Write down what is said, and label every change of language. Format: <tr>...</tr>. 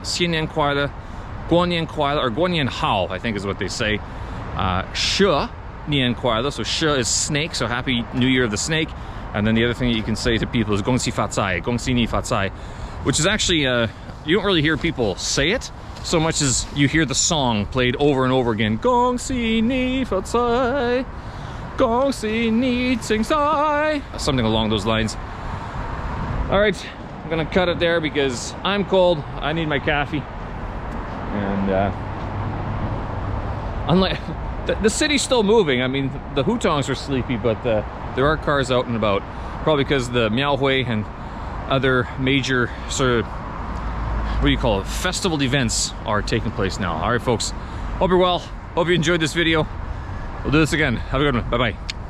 <zh>新年快乐, 过年快乐,</zh> <en>or</en> <zh>过年好,</zh> <en>I think is what they say.</en> <zh>蛇年快乐,</zh> <en>so 蛇 is snake, so happy New Year of the snake. And then the other thing that you can say to people is</en> <zh>恭喜发财, 恭喜你发财,</zh> <en>which is actually, you don't really hear people say it so much as you hear the song played over and over again.</en> <zh>恭喜你发财, 恭喜你精彩,</zh> <en>something along those lines. All right, I'm gonna cut it there because I'm cold. I need my coffee. And unlike the city's still moving. I mean, the hutongs are sleepy, but there are cars out and about, probably because the Miaohui and other major sort of, what do you call it, festival events are taking place now. All right, folks, hope you're well. Hope you enjoyed this video. We'll do this again. Have a good one. Bye-bye.</en>